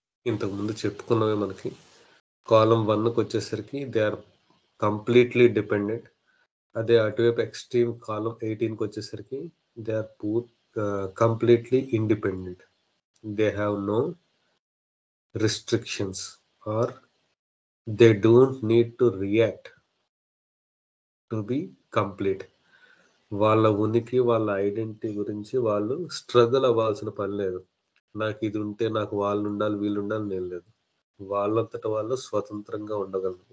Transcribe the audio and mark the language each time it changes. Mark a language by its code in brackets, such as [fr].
[te] ఇంతకుముందు చెప్పుకున్నవి మనకి. కాలం 1కి వచ్చేసరికి [en] They are completely dependent. [te] అదే అటువైపు ఎక్స్ట్రీమ్ కాలం 18కి వచ్చేసరికి [en] They are completely independent. They have no restrictions or they don't need to react to be complete. [te] వాళ్ళ ఉనికి, వాళ్ళ ఐడెంటిటీ గురించి వాళ్ళు స్ట్రగుల్ అవ్వాల్సిన పని లేదు. నాకు ఇది ఉంటే నాకు వాళ్ళు ఉండాలి వీళ్ళు ఉండాలి నేను లేదు. వాళ్ళంతట వాళ్ళు స్వతంత్రంగా ఉండగలరు.